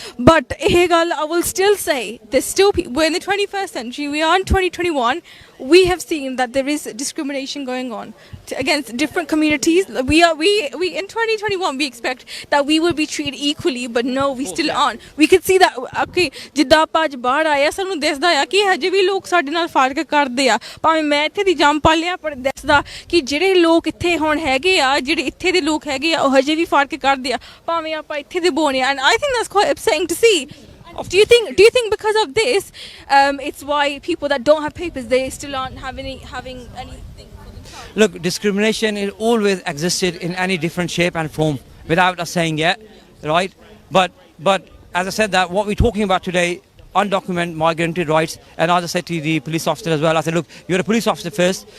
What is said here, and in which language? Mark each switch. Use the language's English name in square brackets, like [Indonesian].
[English] But I will still say, there's still we're in the 21st century. We are in 2021. We have seen that there is discrimination going on against different communities. We in 2021 we expect that we will be treated equally, but no, we still aren't. We could see that. [Punjabi] Okay, ਜਿੱਦਾਂ ਆਪਾਂ ਅੱਜ ਬਾਹਰ ਆਏ ਆ, ਸਾਨੂੰ ਦਿਸਦਾ ਆ ਕਿ ਹਜੇ ਵੀ ਲੋਕ ਸਾਡੇ ਨਾਲ ਫਰਕ ਕਰਦੇ ਆ। ਭਾਵੇਂ ਮੈਂ ਇੱਥੇ ਦੀ ਜੰਮ ਪਾਲਿਆ, ਪਰ ਦਿਸਦਾ ਕਿ ਜਿਹੜੇ ਲੋਕ ਇੱਥੇ ਹੁਣ ਹੈਗੇ ਆ, ਜਿਹੜੇ ਇੱਥੇ ਦੇ ਲੋਕ ਹੈਗੇ ਆ, ਉਹ ਹਜੇ ਵੀ ਫਰਕ ਕਰਦੇ ਆ, ਭਾਵੇਂ ਆਪਾਂ ਇੱਥੇ ਦੇ ਬੋਨੇ ਆ। [English] And I think that's quite upsetting to see. Do you think because of this, it's why people that don't have papers, they still aren't having anything for themselves? Look, discrimination is always existed in any different shape and form, without us saying yet, right? But as I said, that what we're talking about today, undocumented migrant rights, and as I said to the police officer as well, I said, look, you're a police officer first.